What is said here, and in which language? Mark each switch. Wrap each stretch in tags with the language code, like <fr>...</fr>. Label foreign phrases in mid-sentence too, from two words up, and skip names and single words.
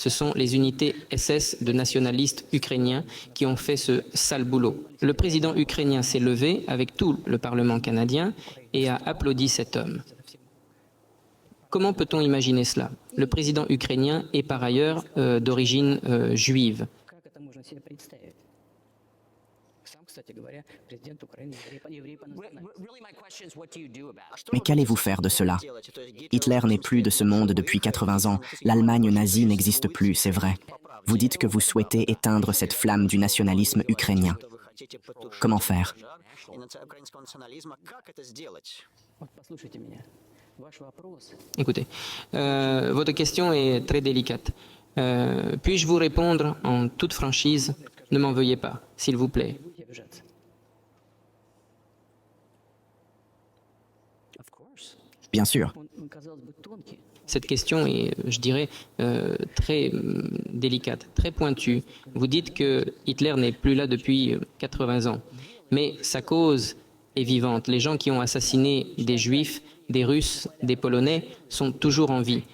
<fr>Ce sont les unités SS de nationalistes ukrainiens qui ont fait ce sale boulot. Le président ukrainien s'est levé avec tout le Parlement canadien et a applaudi cet homme. Comment peut-on imaginer cela? Le président ukrainien est par ailleurs d'origine juive.</fr> <ru>Как это можно себе представить? Сам, кстати говоря, президент Украины еврей по национальности.</ru> <fr>Mais qu'allez-vous faire de cela? Hitler n'est plus de ce monde depuis 80 ans. L'Allemagne nazie n'existe plus, c'est vrai. Vous dites que vous souhaitez éteindre cette flamme du nationalisme ukrainien. Comment faire?</fr> <ru>Вот послушайте меня. Ваш вопрос.</ru> <fr>Écoutez, votre question est très délicate. Puis-je vous répondre en toute franchise? Ne m'en veuillez pas, s'il vous plaît.</fr> <ru>Будете обижаться.</ru> <en>Of course.</en> <fr>Bien sûr.</fr> <ru>Он, казалось бы, тонкий.</ru> <fr>Cette question est, je dirais, très délicate, très pointue. Vous dites que Hitler n'est plus là depuis 80 ans, mais sa cause est vivante. Les gens qui ont assassiné des Juifs, des Russes, des Polonais sont toujours en vie.</fr>